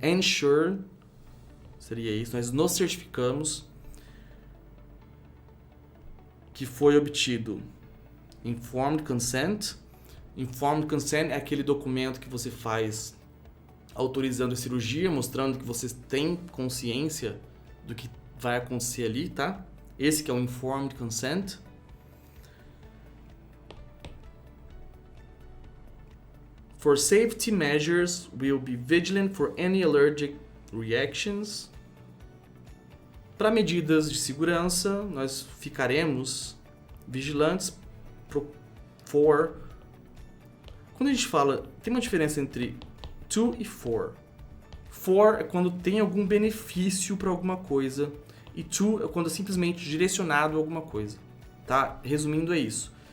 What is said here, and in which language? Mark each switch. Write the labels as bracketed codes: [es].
[pt] Ensure seria isso, nós nos certificamos que foi obtido informed consent. Informed consent é aquele documento que você faz autorizando a cirurgia, mostrando que você tem consciência do que vai acontecer ali, tá? Esse que é o informed consent. [en] For safety measures, we will be vigilant for any allergic reactions. [pt] Para medidas de segurança, nós ficaremos vigilantes for. Quando a gente fala, tem uma diferença entre to e for. For é quando tem algum benefício para alguma coisa, e to é quando é simplesmente direcionado a alguma coisa, tá? Resumindo, é isso.